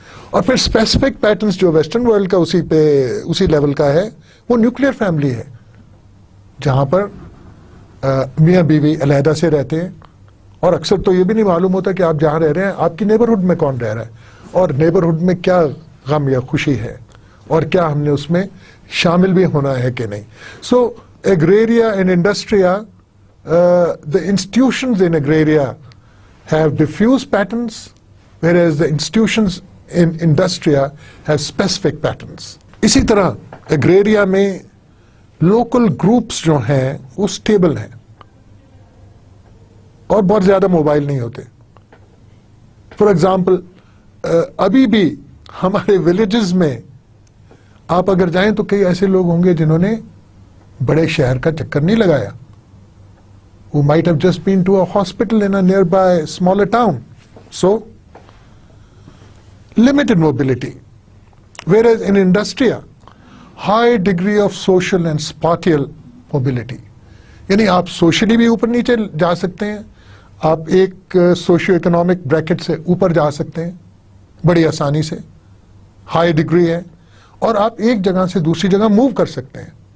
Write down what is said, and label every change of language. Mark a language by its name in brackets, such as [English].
[Urdu] اور پھر specific patterns جو ویسٹرن ورلڈ کا اسی لیول کا ہے, وہ نیوکلیر فیملی ہے, جہاں پر میاں بیوی علیحدہ سے رہتے ہیں, اور اکثر تو یہ بھی نہیں معلوم ہوتا کہ آپ جہاں رہ رہے ہیں آپ کی نیبرہڈ میں کون رہ رہا ہے, اور نیبرہڈ میں کیا غم یا خوشی ہے, اور کیا ہم نے اس میں شامل بھی ہونا ہے کہ نہیں. سو [English] Agraria and Industria, the institutions in agraria have diffuse patterns, whereas the institutions in industria have specific patterns. [Urdu] اسی طرح agraria میں local groups جو ہیں وہ stable ہیں اور بہت زیادہ موبائل نہیں ہوتے. [English] for example, [Urdu] ابھی بھی ہمارے ولیجز میں آپ اگر جائیں تو کئی ایسے لوگ ہوں گے جنہوں نے بڑے شہر کا چکر نہیں لگایا, [English] who might have just been to a hospital in a nearby smaller town. So, limited mobility. Whereas in industria, high degree of social and spatial mobility. [Urdu] یعنی آپ سوشلی بھی اوپر نیچے جا سکتے ہیں, آپ ایک سوشیو اکنامک بریکٹ سے اوپر جا سکتے ہیں بڑی آسانی سے, ہائی ڈگری ہے, اور آپ ایک جگہ سے دوسری جگہ موو کر سکتے ہیں.